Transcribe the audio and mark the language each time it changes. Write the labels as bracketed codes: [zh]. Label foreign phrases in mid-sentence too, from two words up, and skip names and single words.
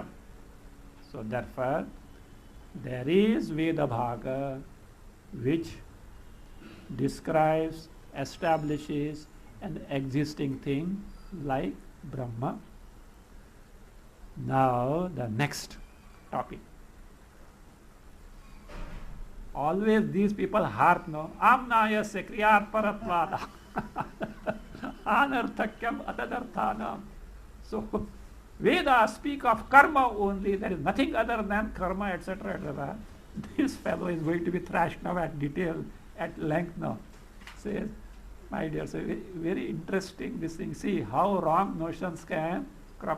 [en] So therefore, there is Veda Bhaga which describes, establishes an existing thing like Brahma. Now the next topic. Always these people harp no [sa] amnaya kriyat paratvada anarthakyam atadarthanam. [en] So Vedas speak of karma only, there is nothing other than karma, etc. etc. This fellow is going to be thrashed now at detail, at length now. Says, my dear, so very interesting this thing. See how wrong notions can crop.